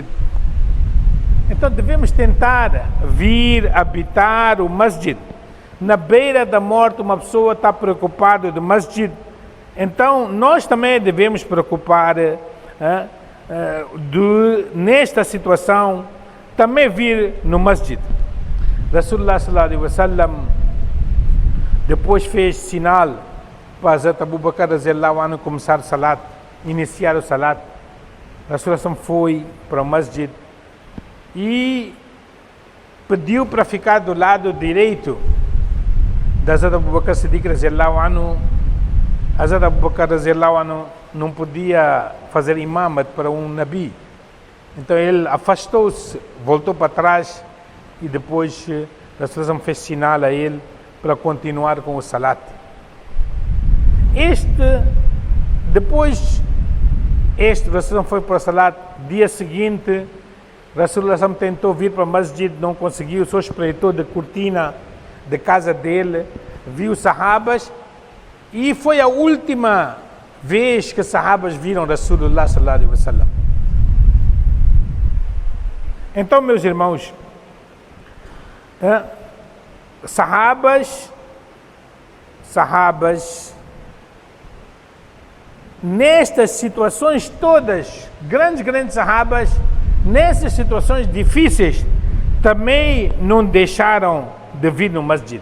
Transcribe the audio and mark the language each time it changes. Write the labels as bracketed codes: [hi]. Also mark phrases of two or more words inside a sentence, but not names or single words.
[pt] Então devemos tentar vir habitar o masjid. Na beira da morte, uma pessoa está preocupada do masjid. Então nós também devemos preocupar nesta situação, também vir no masjid. Rasulullah [ar] صلى الله عليه وسلم [pt] depois fez sinal para Hazrat Abu Bakr [ar] رضي الله عنه [pt] começar o salat, iniciar o salat. Rasulullah foi para o masjid e pediu para ficar do lado direito de Hazrat Abu Bakr Siddiq [ar] رضي الله عنه. [pt] Hazrat Abu Bakr [ar] رضي الله عنه [pt] não podia fazer imamat para um nabi. Então ele afastou-se, voltou para trás e depois Rasulullah fez sinal a ele para continuar com o salat. Depois Rasulullah foi para o salat. Dia seguinte, Rasulullah tentou vir para o masjid, não conseguiu, só espreitou da cortina da casa dele, viu os sahabas e foi a última vez que os sahabas viram Rasulullah [ar] صلى الله عليه وسلم. [pt] Então, meus irmãos, sahabas, nestas situações todas, grandes sahabas, nessas situações difíceis, também não deixaram de vir no masjid.